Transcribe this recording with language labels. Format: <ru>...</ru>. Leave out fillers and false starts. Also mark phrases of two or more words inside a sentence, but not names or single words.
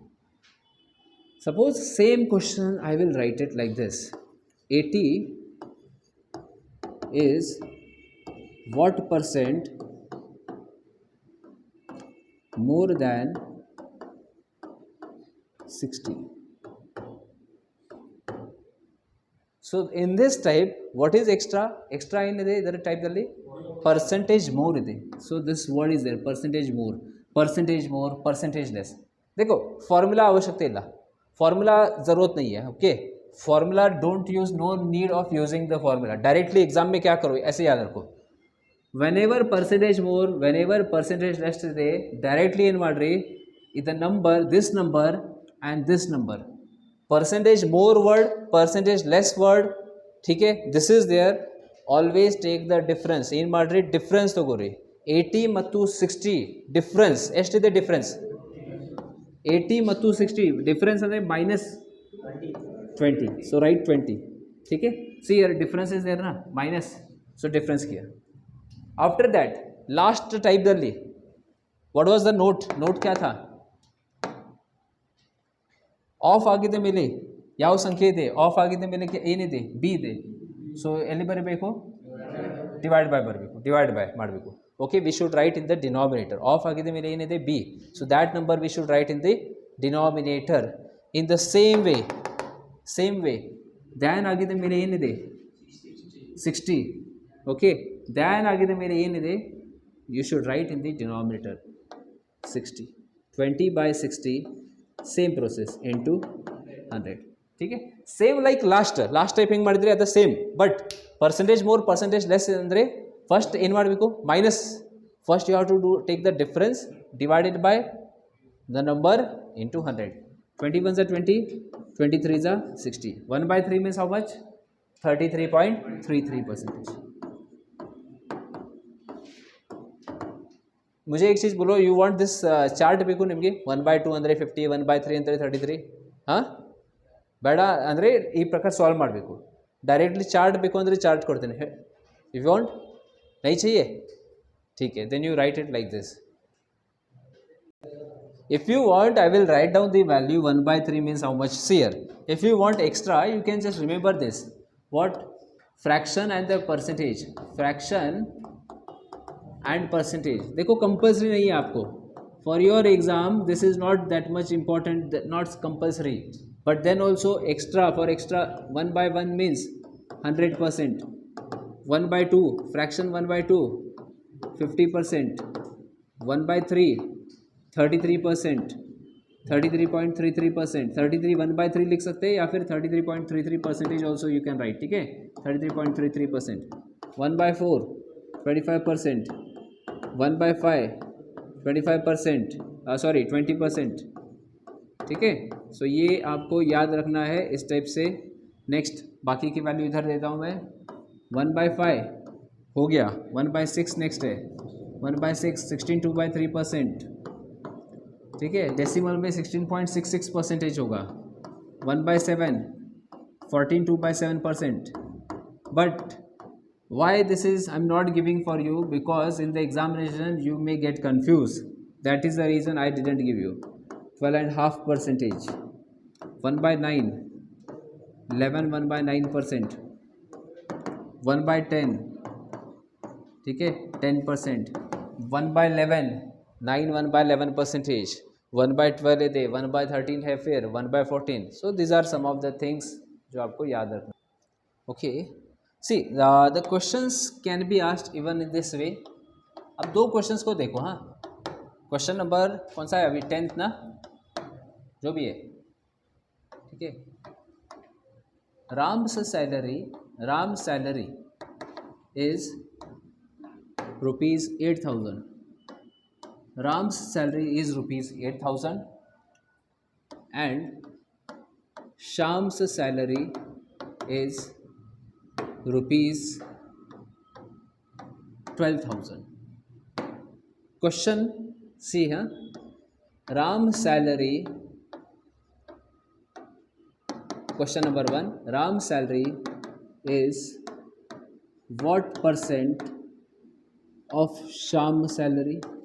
<en>suppose same question I will write it like this. 80 is what percent more than 60. So in this type, what is extra?</en> <kn>Extra ಏನಿದೆ ಇದರ ಟೈಪ್ದಲ್ಲಿ</kn> <en>percentage more</en> <kn>ಇದೆ.</kn> <en>so this word is there, percentage more, percentage less.</en> <hi>देखो फॉर्मूला आवश्यकता ಇಲ್ಲ, फॉर्मूला ज़रूरत नहीं है.</hi> <en>okay, formula don't use, no need of using the formula.</en> <hi>डायरेक्टली एग्जाम में क्या करो, ऐसे याद रखो,</hi> <en>whenever percentage more, whenever percentage less ಇದೆ, directly</en> <kn>ಏನು ಮಾಡ್ರಿ, ಇದು ನಂಬರ್,</kn> <en>this number and this number, percentage more word, percentage less word,</en> <hi>ठीक है,</hi> <en>this is there. always take the difference.</en> <kn>ಏನು ಮಾಡ್ರಿ, ಡಿಫ್ರೆನ್ಸ್ ತಗೋರಿ. 80 ಮತ್ತು 60 ಡಿಫ್ರೆನ್ಸ್ ಎಷ್ಟಿದೆ? ಡಿಫ್ರೆನ್ಸ್ 80 ಮತ್ತು 60 ಡಿಫ್ರೆನ್ಸ್ ಅಂದರೆ -20.</kn> <en>so write</en> <kn>20.</kn> <hi>ठीक है,</hi> <en>see here difference is there ना, माइनस, सो</en> <hi>डिफरेंस किया.</hi> <en>after that last टाइपದಲ್ಲಿ what was the note</en> <hi>क्या था?</hi> <kn>ಆಫ್ ಆಗಿದ ಮೇಲೆ ಯಾವ ಸಂಖ್ಯೆ ಇದೆ? ಆಫ್ ಆಗಿದ ಮೇಲೆ ಏನಿದೆ? ಬಿ ಇದೆ. ಸೊ ಎಲ್ಲಿ ಬರಬೇಕು?</kn> <en>divide by ಬರಬೇಕು, divide by ಮಾಡಬೇಕು. okay, we should write in the denominator.</en> <kn>ಆಫ್ ಆಗಿದ ಮೇಲೆ ಏನಿದೆ?</kn> <en>ಬಿ. so that number we should write in the denominator. in the same way than</en> <kn>ಆಗಿದ ಮೇಲೆ ಏನಿದೆ? 60. ಓಕೆ, ದ್ಯಾನ್ ಆಗಿದ ಮೇಲೆ ಏನಿದೆ?</kn> <en>you should write in the denominator 60. 20 by 60, same process into 100.</en> <hi>ठीक है,</hi> <en>same like last type</en> <kn>ಹೆಂಗೆ ಮಾಡಿದ್ರಿ ಅದು ಸೇಮ್,</kn> <en>but percentage more percentage less</en> <kn>ಅಂದರೆ ಫಸ್ಟ್ ಏನು ಮಾಡಬೇಕು? ಮೈನಸ್.</kn> <en>first you have to do take the difference divided by the number into 100. 21 are 20, 23 are 60. 1/3 means how much? 33.33%.</en> <hi>मुझे एक चीज़ बोलो,</hi> <en>you want this</en> <kn>ಚಾರ್ಟ್ ಬೇಕು ನಿಮಗೆ? 1/2 ಅಂದರೆ 50, 1/3 ಅಂದರೆ 33. ಹಾಂ, ಬೇಡ ಅಂದರೆ ಈ ಪ್ರಕಾರ ಸಾಲ್ವ್ ಮಾಡಬೇಕು.</kn> <en>directly chart</en> <kn>ಬೇಕು ಅಂದರೆ ಚಾರ್ಟ್ ಕೊಡ್ತೇನೆ.</kn> <en>if you want,</en> <hi>नहीं चाहिए, ठीक है,</hi> <en>then you write it like this. If you want, I will write down the value. 1/3 means how much? See here, if you want extra, you can just remember this. What? Fraction and the percentage. Fraction and percentage.</en> <hi>देखो कंपल्सरी नहीं है आपको.</hi> <en>For your exam this is not that much important, not compulsory, but then also extra, for extra 1/1 means 100%, 1/2 fraction 1/2 50%, 1/3 33%, 33.33%, 33 1/3</en> <hi>लिख सकते हैं या फिर</hi> <en>33.33% also you can write.</en> <hi>ठीक है, 33.33%, 1/4 25%, 1/5 25%, सॉरी 20%. ठीक है, सो ये आपको याद रखना है इस टाइप से. नेक्स्ट बाकी की वैल्यू इधर देता हूँ मैं. 1/5 हो गया, 1/6 नेक्स्ट है. 1/6 16 2/3%. ठीक है, डेसिमल में 16.66% होगा. 1/7 14 2/7%.</hi> <en>बट why this is I'm not giving for you, because in the examination you may get confused. That is the reason I didn't give you.</en> <hi>12.5%, 1/9 11 1/9%, 1/10 ठीक है 10%, 1/11 9 1/11%, 1/12 है, 1/13 है, फिर 1/14.</hi> <en>So these are some of the things</en> <hi>जो आपको याद रखना.</hi> <en>Okay, see the questions can be asked even in this way.</en> <hi>अब दो क्वेश्चंस को देखो. हाँ, क्वेश्चन नंबर कौन सा है अभी? 10th ना, जो भी है. ठीक है,</hi> <en>Ram's salary is</en> <hi>₹8,000.</hi> <en>Ram's salary is ₹8,000 and Sham's salary is ₹12,000. Question see here, Ram salary, question number 1, Ram salary is what percent of Sham salary?</en>